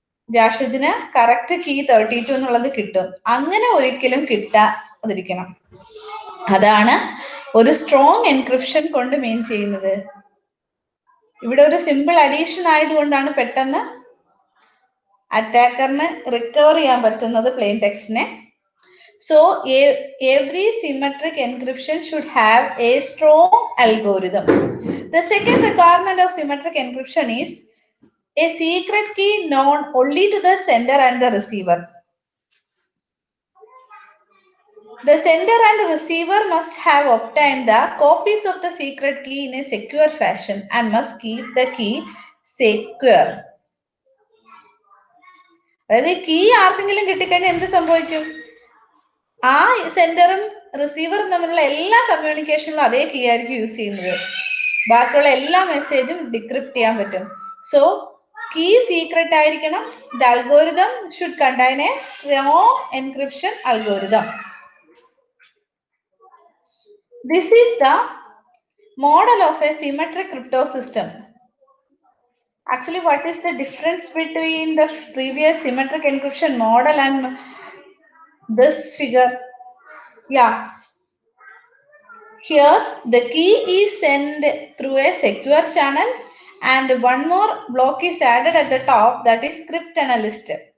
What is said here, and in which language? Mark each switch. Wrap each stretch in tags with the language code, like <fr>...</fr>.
<ml>ജാഷിദിന് correct key 32 എന്നുള്ളത് കിട്ടും. അങ്ങനെ ഒരിക്കലും കിട്ടാതിരിക്കണം. അതാണ് ഒരു സ്ട്രോങ് എൻക്രിപ്ഷൻ കൊണ്ട് മീൻ ചെയ്യുന്നത്. ഇവിടെ ഒരു സിമ്പിൾ അഡീഷൻ ആയതുകൊണ്ടാണ് പെട്ടെന്ന് അറ്റാക്കറിന് റിക്കവർ ചെയ്യാൻ പറ്റുന്നത് plain ടെക്സ്റ്റിനെ.</ml> <en>So every symmetric encryption should have a strong algorithm. The second requirement of symmetric encryption is a secret key known only to the sender and the receiver. The sender and receiver must have obtained the copies of the secret key in a secure fashion and must keep the key secure.</en> <ml>അതായത് key ആർക്കെങ്കിലും കിട്ടിക്കഴിഞ്ഞാൽ എന്ത് സംഭവിക്കും? ആ സെൻഡറും റിസീവറും തമ്മിലുള്ള എല്ലാ കമ്മ്യൂണിക്കേഷനിലും അതേ key ആയിരിക്കും യൂസ് ചെയ്യുന്നത്. ബാക്കിയുള്ള എല്ലാ മെസ്സേജും ഡിക്രിപ്റ്റ് ചെയ്യാൻ പറ്റും. സോ കീ സീക്രട്ട് ആയിരിക്കണം.</ml> <en>The algorithm should contain a strong encryption algorithm. This is the model of a symmetric crypto system. Actually, what is the difference between the previous symmetric encryption model and this figure? Yeah, here the key is sent through a secure channel and one more block is added at the top, that is crypt analyst.</en>